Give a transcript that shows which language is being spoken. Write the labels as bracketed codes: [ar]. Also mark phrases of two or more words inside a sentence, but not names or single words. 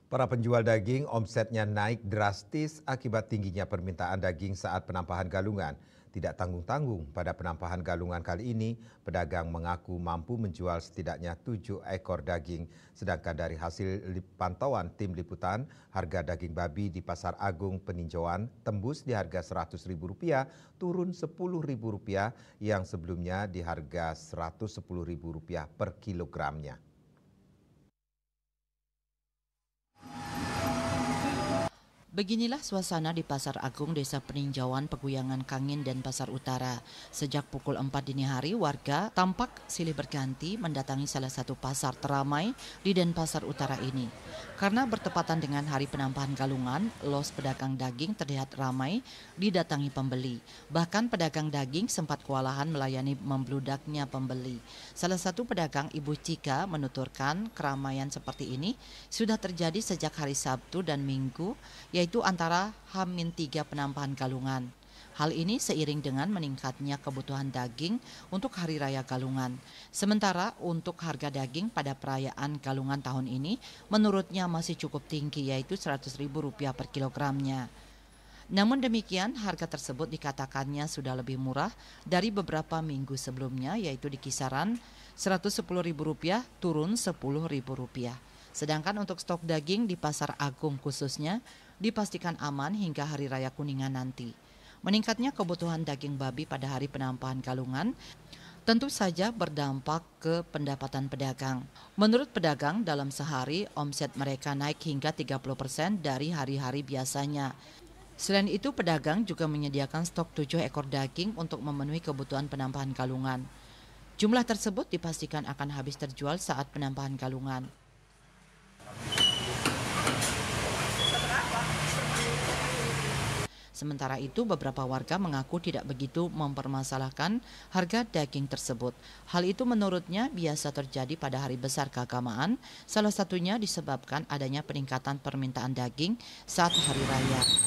[id] Para penjual daging omsetnya naik drastis akibat tingginya permintaan daging saat penampahan galungan. Tidak tanggung-tanggung pada penampahan galungan kali ini, pedagang mengaku mampu menjual setidaknya 7 ekor daging. Sedangkan dari hasil pantauan tim liputan, harga daging babi di Pasar Agung Peninjauan tembus di harga Rp100.000 turun Rp10.000 yang sebelumnya di harga Rp110.000 per kilogramnya. Beginilah suasana di Pasar Agung Desa Peninjauan, Peguyangan Kangin, dan Pasar Utara. Sejak pukul 4 dini hari, warga tampak silih berganti mendatangi salah satu pasar teramai di Denpasar Utara ini. Karena bertepatan dengan hari penampahan galungan, los pedagang daging terlihat ramai didatangi pembeli. Bahkan pedagang daging sempat kewalahan melayani membludaknya pembeli. Salah satu pedagang, Ibu Cika, menuturkan keramaian seperti ini sudah terjadi sejak hari Sabtu dan Minggu, yaitu antara H-3 penampahan galungan. Hal ini seiring dengan meningkatnya kebutuhan daging untuk Hari Raya Galungan. Sementara untuk harga daging pada perayaan Galungan tahun ini menurutnya masih cukup tinggi, yaitu Rp100.000 per kilogramnya. Namun demikian, harga tersebut dikatakannya sudah lebih murah dari beberapa minggu sebelumnya, yaitu di kisaran Rp110.000 turun Rp10.000. Sedangkan untuk stok daging di Pasar Agung khususnya dipastikan aman hingga Hari Raya Kuningan nanti. Meningkatnya kebutuhan daging babi pada hari penampahan galungan tentu saja berdampak ke pendapatan pedagang. Menurut pedagang, dalam sehari omset mereka naik hingga 30% dari hari-hari biasanya. Selain itu, pedagang juga menyediakan stok 7 ekor daging untuk memenuhi kebutuhan penampahan galungan. Jumlah tersebut dipastikan akan habis terjual saat penampahan galungan. Sementara itu, beberapa warga mengaku tidak begitu mempermasalahkan harga daging tersebut. Hal itu menurutnya biasa terjadi pada hari besar keagamaan, salah satunya disebabkan adanya peningkatan permintaan daging saat hari raya.